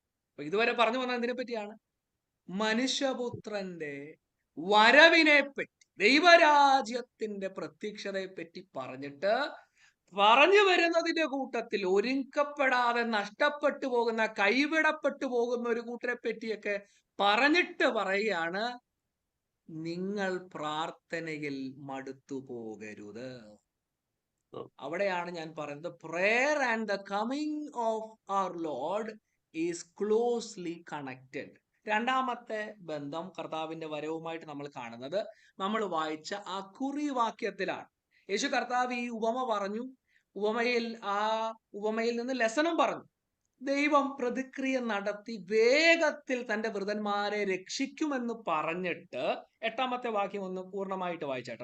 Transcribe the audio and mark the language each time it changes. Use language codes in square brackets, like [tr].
[ml] അപ്പൊ ഇതുവരെ പറഞ്ഞു വന്നത് എന്തിനെ പറ്റിയാണ്? മനുഷ്യപുത്രന്റെ വരവിനെ പറ്റി, ദൈവരാജ്യത്തിന്റെ പ്രത്യക്ഷതയെ പറ്റി പറഞ്ഞിട്ട് പറഞ്ഞു വരുന്നതിന്റെ കൂട്ടത്തിൽ ഒരുക്കപ്പെടാതെ നഷ്ടപ്പെട്ടു പോകുന്ന, കൈവിടപ്പെട്ടു പോകുന്ന ഒരു കൂട്ടരെ പറ്റിയൊക്കെ പറഞ്ഞിട്ട് പറയുകയാണ്, നിങ്ങൾ പ്രാർത്ഥനയിൽ മടുത്തു പോകരുത്. അവിടെയാണ് ഞാൻ പറയുന്നത് [en] prayer and the coming of our Lord is closely connected. [ml] രണ്ടാമത്തെ ബന്ധം കർത്താവിന്റെ വരവുമായിട്ട് നമ്മൾ കാണുന്നത് നമ്മൾ വായിച്ച ആ കുറിവാക്യത്തിലാണ്. യേശു കർത്താവ് ഈ ഉപമ പറഞ്ഞു. ഉപമയിൽ നിന്ന് ലെസണും പറഞ്ഞു. ദൈവം പ്രതിക്രിയ നടത്തി വേഗത്തിൽ തന്റെ വൃതന്മാരെ രക്ഷിക്കുമെന്ന് പറഞ്ഞിട്ട് 8 വാക്യം ഒന്ന് പൂർണ്ണമായിട്ട് വായിച്ചാട്ടോ.